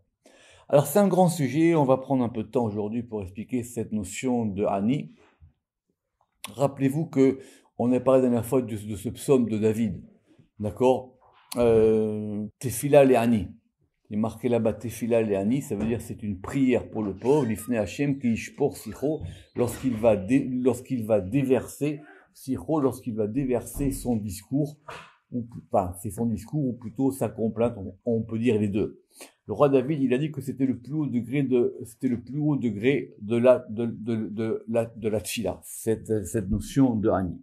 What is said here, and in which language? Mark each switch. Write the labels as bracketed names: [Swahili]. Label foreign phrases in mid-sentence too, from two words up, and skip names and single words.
[French] Alors c'est un grand sujet, on va prendre un peu de temps aujourd'hui pour expliquer cette notion de Ani. Rappelez-vous que on a parlé la dernière fois de ce psaume de David. D'accord, [Hebrew] תפילה לעני. [French] Il est marqué là-bas [Hebrew] תפילה לעני, [French] ça veut dire c'est une prière pour le pauvre, [Hebrew] לפני השם כי ישפור שיחו, [French] lorsqu'il va déverser sicho, lorsqu'il va déverser son discours, enfin c'est son discours ou plutôt sa complainte, on peut dire les deux. Le roi David, il a dit que c'était le plus haut degré de la tfila, cette notion de Ani.